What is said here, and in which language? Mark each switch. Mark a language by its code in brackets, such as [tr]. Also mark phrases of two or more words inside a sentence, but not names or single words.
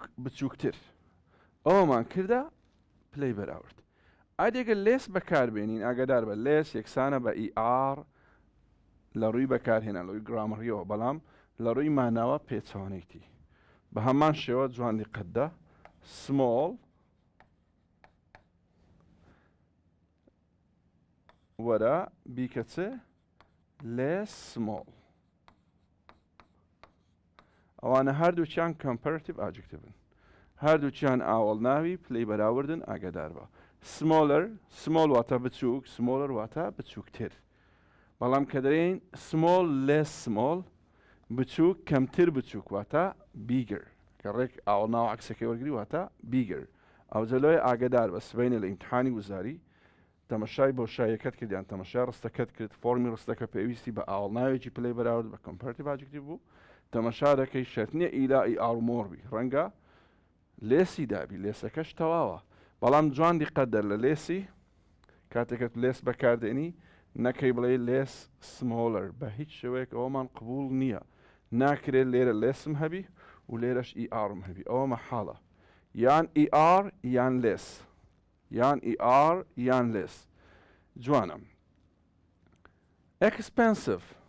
[ckb] بچووکتر ئەوەمان کردە پلەی بەراورد ئادێگە لێس بەکاربێنین ئاگادار بە لێس یەکسانە بە ER لە ڕووی بەکارهێنا لە ڕووی گرامەریەوە بەڵام لە ڕووی ماناوە پێچەوانەیەتی بە هەمان شێوە جوان دیقەتدە small وەرە بیکە چ [en] less small [ckb] ئەوانە هەردووچیان [en] comparative adjectivن [ckb] هەردووچیان ئاوەڵناوی پلەی بەراوردن ئاگادار بە [en] smaller small [ckb] واتە بچووک smaller واتە بچووکتر بەڵام کە دەرێن [en] small less small [ckb] بچووک کەمتر بچووک واتە bigger کە ڕێک ئاوەڵناو عەکسەکەی وەرگری واتە bigger ئەو جەلۆی ئاگادار بە سبەینە لە ئیمتحانی وزاری تەمەشای بۆشاییەکەت کردیان تەمەشای ڕستەکەت کرد فۆرمی ڕستەکە پێویستی بە ئاوەڵناوێکی پلەی بەراورد بە [en] comparative adjective [ckb] بوو تەمەشا دەکەی شەرت نییە ئیلائی ئاڵمۆڕبی ڕەنگە لێسی دابی لێسەکەش تەواوە بەڵام جوان دیقەت دەر لە لێسی کاتێکت لێس بەکاردێنی نەکەی بڵێ [en] less smaller [ckb] بە هیچ شێوەیەک ئەوەمان قبول نییە ناکرێت لێرە لێسم هەبی و لێرەش ئیئارم هەبی ئەوە مەحاڵە یان ئیئار یان لێس یان ئیئار یان لێس جوانم expensive